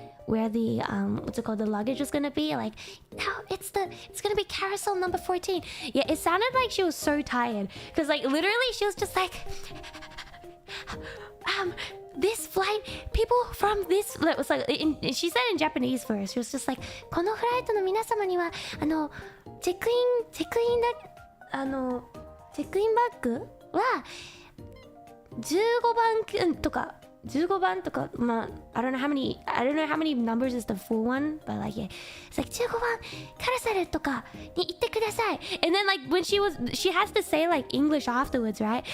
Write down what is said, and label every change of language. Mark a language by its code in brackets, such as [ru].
[en] where the what's it called, the luggage was gonna be. Like, no, it's gonna be carousel number 14. Yeah, it sounded like she was so tired because like literally she was just like this flight, people from this, it was like she said in Japanese first. She was just like, [ja] このフライトの皆様にはチェックインバッグは15番とか15番とか、まあ [en] I don't know how many numbers is the full one, but like yeah, it's like [ja] 15番カラセルとかに行ってください. [en] And then like when she has to say like English afterwards, right?